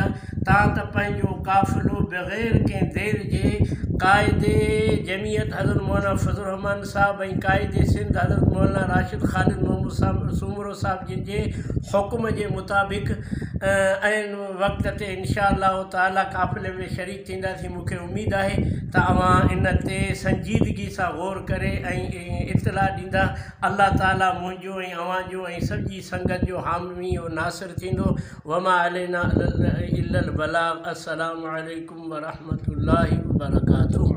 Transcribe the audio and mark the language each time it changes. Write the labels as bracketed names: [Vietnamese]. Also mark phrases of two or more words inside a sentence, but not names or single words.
[Sindhi] तव्हां त पंहिंजो काफ़िलो बग़ैर कंहिं देर जे क़ाइदे जमियत हज़रत मौलाना फज़लुर रहमान साहब ऐं क़ाइदे सिंध हज़रत मौलाना राशिद ख़ालिद महमूद सूमरो साहब जिन जे हुक्म जे मुताबिक़ ऐं वक़्त ते इंशाअल्लाह ताला काफ़िले में शरीक थींदासीं। मूंखे उम्मीद आहे त अवां इन ते संजीदगी सां गौर करे ऐं इत्तला ॾींदा। अल्लाह ताला मुंहिंजो ऐं अवां जो ऐं सॼी संगत जो हामी और नासिर थींदो। [Arabic] وما علينا إلا البلاغ. السلام عليكم ورحمة الله وبركاته.